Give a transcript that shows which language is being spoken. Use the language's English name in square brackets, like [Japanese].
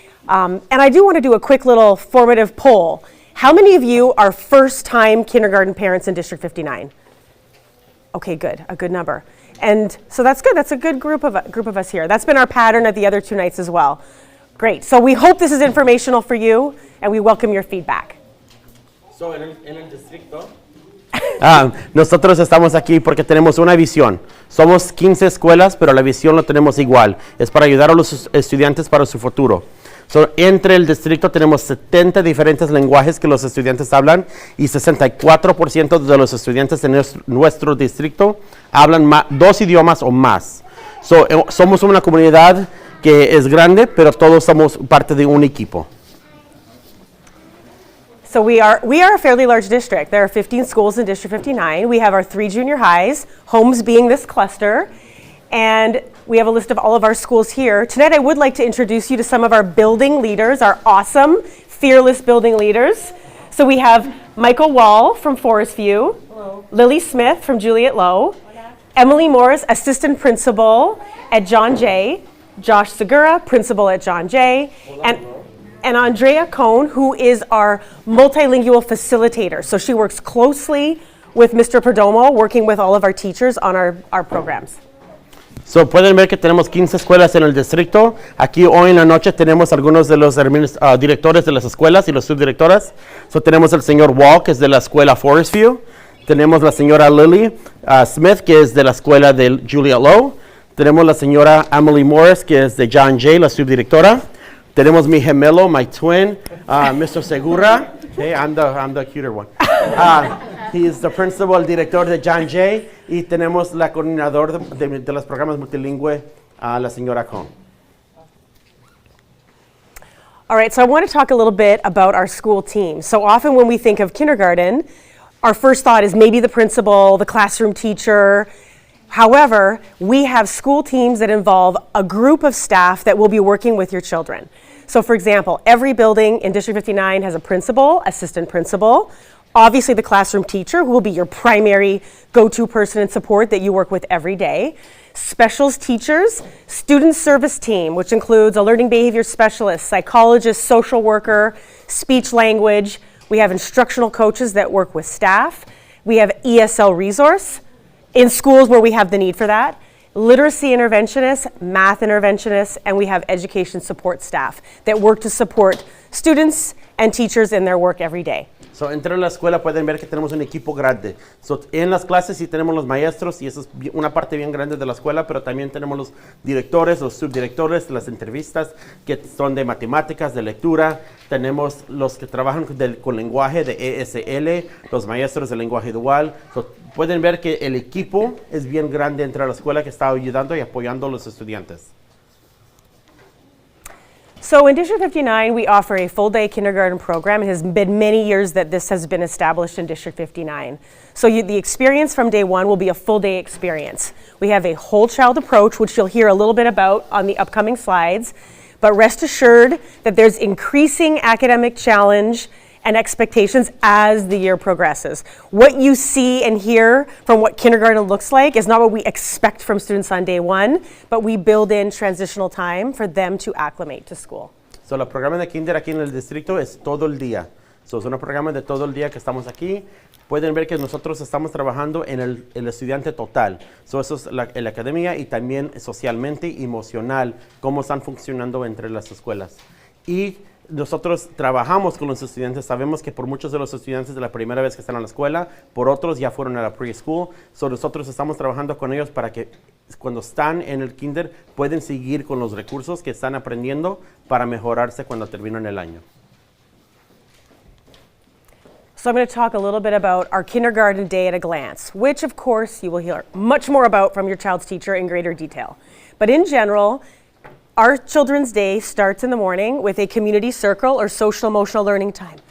[English] And I do want to do a quick little formative poll. How many of you are first-time kindergarten parents in District 59? Okay, good, a good number. And so that's good, that's a good group of us here. That's been our pattern at the other 2 nights as well. Great, so we hope this is informational for you, and we welcome your feedback. [Spanish] So, en el distrito, nosotros estamos aquí porque tenemos una visión. Somos 15 escuelas, pero la visión lo tenemos igual. Es para ayudar a los estudiantes para su futuro. So, entre el distrito tenemos 70 diferentes lenguajes que los estudiantes hablan y 64% de los estudiantes en nuestro distrito hablan 2 idiomas o más. So, somos una comunidad que es grande, pero todos somos parte de un equipo. [English] So we are a fairly large district. There are 15 schools in District 59. We have our 3 junior highs, homes being this cluster, and we have a list of all of our schools here. Tonight I would like to introduce you to some of our building leaders, our awesome, fearless building leaders. So we have Michael Wall from Forest View, hello. Lily Smith from Juliet Low, hola. Emily Morris, assistant principal at John Jay, Josh Segura, principal at John Jay, and Andrea Cohn, who is our multilingual facilitator. So she works closely with Mr. Perdomo, working with all of our teachers on our programs. [Spanish] So, pueden ver que tenemos 15 escuelas en el distrito. Aquí hoy en la noche tenemos algunos de los directores de las escuelas y los subdirectoras. So, tenemos el señor Wall, que es de la escuela Forest View. Tenemos la señora Lily Smith, que es de la escuela de Juliet Low. Tenemos la señora Emily Morris, que es de John Jay, la subdirectora. Tenemos mi gemelo, [English] my twin, [Spanish] Mr. Segura. [English] Hey, I'm the cuter one. He is the principal, [Spanish] el director de John Jay. Y tenemos la coordinadora de los programas multilingüe, la señora Cohn. [English] All right, so I want to talk a little bit about our school team. So often when we think of kindergarten, our first thought is maybe the principal, the classroom teacher. However, we have school teams that involve a group of staff that will be working with your children. So for example, every building in District 59 has a principal, assistant principal, obviously the classroom teacher who will be your primary go-to person and support that you work with every day, specials teachers, student service team, which includes a learning behavior specialist, psychologist, social worker, speech language. We have instructional coaches that work with staff. We have ESL resource in schools where we have the need for that, literacy interventionists, math interventionists, and we have education support staff that work to support students and teachers in their work every day. [Spanish] So, entre la escuela pueden ver que tenemos un equipo grande. So, en las clases sí tenemos los maestros y eso es una parte bien grande de la escuela, pero también tenemos los directores, los subdirectores, las entrevistas que son de matemáticas, de lectura. Tenemos los que trabajan con lenguaje de ESL, los maestros de lenguaje dual. So, pueden ver que el equipo es bien grande entre la escuela que está ayudando y apoyando a los estudiantes. [English] So in District 59, we offer a full-day kindergarten program. It has been many years that this has been established in District 59. So the experience from day one will be a full-day experience. We have a whole child approach, which you'll hear a little bit about on the upcoming slides. But rest assured that there's increasing academic challenge and expectations as the year progresses. What you see and hear from what kindergarten looks like is not what we expect from students on day one, but we build in transitional time for them to acclimate to school. [Spanish] So, el programa de kinder aquí en el distrito es todo el día. So, es un programa de todo el día que estamos aquí. Pueden ver que nosotros estamos trabajando en el estudiante total. So, eso es la academia y también socialmente y emocional, cómo están funcionando entre las escuelas. Y nosotros trabajamos con los estudiantes, sabemos que por muchos de los estudiantes de la primera vez que están en la escuela, por otros ya fueron a la preschool, so nosotros estamos trabajando con ellos para que cuando están en el kinder pueden seguir con los recursos que están aprendiendo para mejorarse cuando terminan el año. [English] So I'm going to talk a little bit about our kindergarten day at a glance, which of course you will hear much more about from your child's teacher in greater detail. But in general, our children's day starts in the morning with a community circle or social emotional learning time.